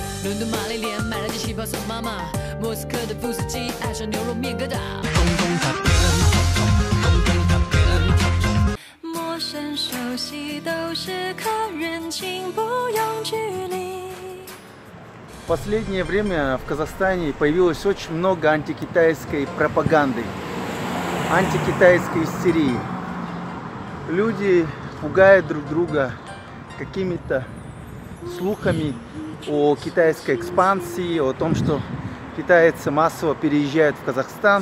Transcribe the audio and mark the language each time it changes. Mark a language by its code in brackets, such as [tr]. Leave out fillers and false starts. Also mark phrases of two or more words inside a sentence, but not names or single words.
[zh] 伦敦玛丽莲买了件旗袍送妈妈，莫斯科的富斯基爱上牛肉面疙瘩。陌生熟悉都是可人情，不用距离。 [ru] В последнее время в Казахстане появилось очень много антикитайской пропаганды, антикитайской истерии. Люди пугают друг друга какими-то слухами о китайской экспансии, о том, что китайцы массово переезжают в Казахстан.